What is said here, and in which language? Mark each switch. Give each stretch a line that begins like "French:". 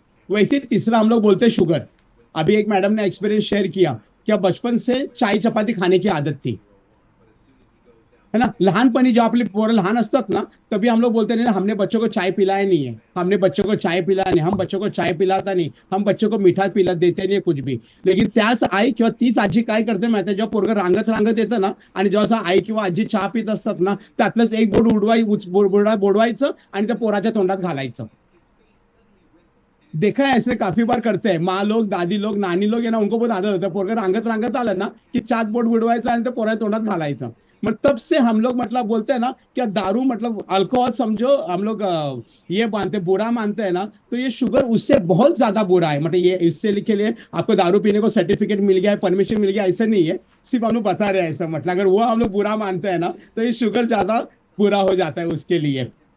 Hindi: वैसे तीसरा हम लोग बोलते हैं शुगर। अभी एक मैडम ने एक्सपीरियंस शेयर किया, क्या बचपन से चाय चपाती खाने की आदत थी, है ना।
Marathi: लहानपणी जेव्हा आपली पोरं लहान असतात ना,
Hindi: तभी हम लोग बोलते नहीं ना, हमने बच्चों को चाय पिलाया नहीं है, हम बच्चों को चाय पिलाता नहीं, हम बच्चों को मीठा पिला देते नाही कुछ भी।
Marathi: लेकिन त्याच आई किंवा तीच आजी काय करते माहिती आहे, जेव्हा पोरगं रांगत येतं ना, आणि जेव्हा आई किंवा आजी चहा पित असतात ना, त्यातलंच एक बोर्ड बोडवायचं आणि त्या पोराच्या तोंडात घालायचं।
Hindi: देखा है ऐसे काफी बार करते हैं माँ लोग, दादी लोग, नानी लोग आहे ना, उनको बहुत आदत होता है
Marathi: पोरगा रांगत रांगत आलं ना की चाट बोट बुडवायचा आणि ते पोरा तोंडात घालायचं.
Hindi: मग तब से हम लोग मतलब बोलते हैं ना कि दारू मतलब अल्कोहल समझो हम लोग ये मानते बुरा मानते हैं ना, तो ये शुगर उससे बहुत ज्यादा बुरा है. मतलब ये इससे के लिए आपको दारू पीने को सर्टिफिकेट मिल गया है, परमिशन मिल गया, ऐसा नहीं है, सिर्फ हम लोग बता रहे हैं ऐसा. मतलब अगर वो हम लोग बुरा मानते हैं ना तो ये शुगर ज्यादा बुरा हो जाता है उसके लिए.